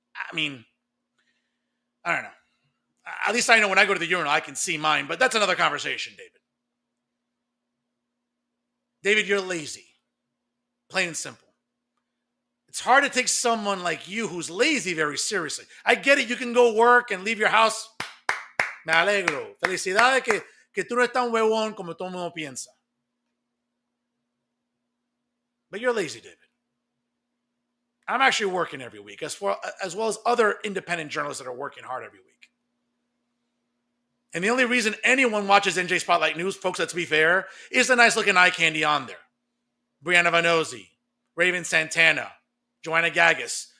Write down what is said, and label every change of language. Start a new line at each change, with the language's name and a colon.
English: I mean, I don't know. At least I know when I go to the urinal, I can see mine, but that's another conversation, David. David, you're lazy. Plain and simple. It's hard to take someone like you who's lazy very seriously. I get it. You can go work and leave your house.
Spanish: Me alegro. Felicidades que tú no estás un huevón como todo el mundo piensa.
English: But you're lazy, David. I'm actually working every week, as well as other independent journalists that are working hard every week. And the only reason anyone watches NJ Spotlight News, folks, let's be fair, is the nice-looking eye candy on there. Brianna Vanozzi, Raven Santana, Joanna Gagos.